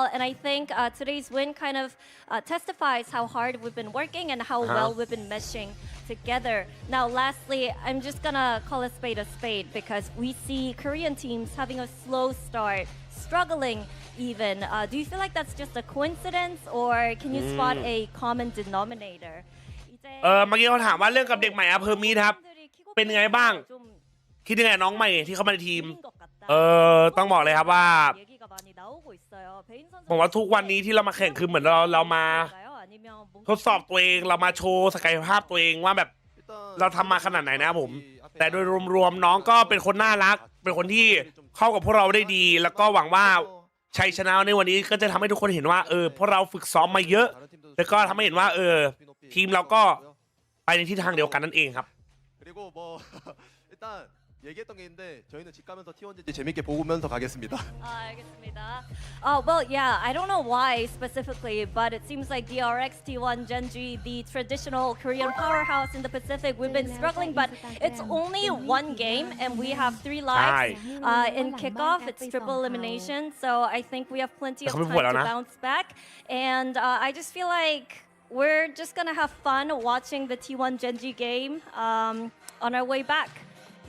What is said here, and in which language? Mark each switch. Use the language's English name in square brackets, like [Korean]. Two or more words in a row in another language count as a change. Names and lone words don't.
[English] And I think today's win kind of testifies how hard we've been working and how well we've been meshing together. Now, lastly, I'm just gonna call a spade because we see Korean teams having a slow start, struggling even. Do you feel like that's just a coincidence, or can you spot a common denominator? [Thai] เมื่อกี้เขาถามว่าเรื่องกับเด็กใหม่อะเพอร์มีครับเป็นยังไงบ้างคิดยังไงน้องใหม่ที่เข้ามาในทีมต้องบอกเลยครับว่าผมว่าทุก วันนี้ที่เรามาแข่งคือเหมือนเรามาทดสอบตัวเองเรามาโชว์ศักยภาพตัวเองว่าแบบเราทำมาขนาดไหนนะครับผมแต่โดยรวมๆน้องก็เป็นคนน่ารักเป็นคนที่เข้ากับพวกเราได้ดีแล้วก็หวังว่าชัยชนะในวันนี้ก็จะทำให้ทุกคนเห็นว่าพวกเราฝึกซ้อมมาเยอะแล้วก็ทำให้เห็นว่าทีมเราก็ไปในทิศทางเดียวกันนั่นเองครับ [Korean] 그리고 뭐 일단 얘기했던 게 있는데 저희는 집 가면서 T1 재밌게 보면서 가겠습니다. 알겠습니다. [English] Well, yeah, I don't know why specifically, but it seems like DRX, T1, GENG, the traditional Korean powerhouse in the Pacific, we've been struggling, but it's only one game, and we have 3 lives in kickoff. It's triple elimination, so I think we have plenty of time to bounce back, and I just feel like we're just gonna have fun watching the T1 GENG game on our way back.